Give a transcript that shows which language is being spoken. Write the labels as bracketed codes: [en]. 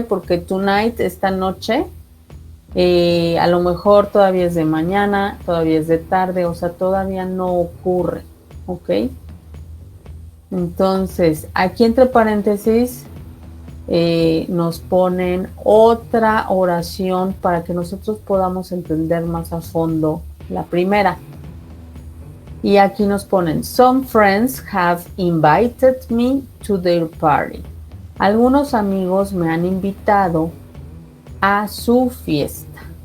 [es] Porque tonight, esta noche, a lo mejor todavía es de mañana, todavía es de tarde, o sea, todavía no ocurre. ¿Ok? Entonces, aquí entre paréntesis nos ponen otra oración para que nosotros podamos entender más a fondo la primera. [en] Y aquí nos ponen, some friends have invited me to their party. [es] Algunos amigos me han invitado a su fiesta.